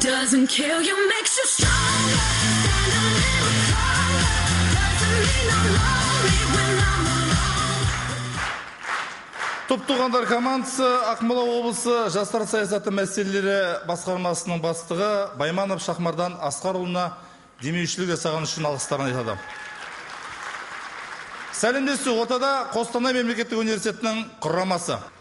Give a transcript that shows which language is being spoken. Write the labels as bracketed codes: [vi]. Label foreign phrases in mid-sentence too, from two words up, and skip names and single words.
[en] doesn't kill you, makes you stronger. Stand a little taller. Doesn't mean I'm lonely when I'm alone. [kk] Топтуғандар командасы Ақмола облысы жастар саясаты мәселелері басқармасының бастығы Байманов Шахмардан Асқарұлына демеушілік жасаған үшін алғыстарын айтады. Сәлемдесу ортада Қостанай мемлекеттік университетінің құрамасы.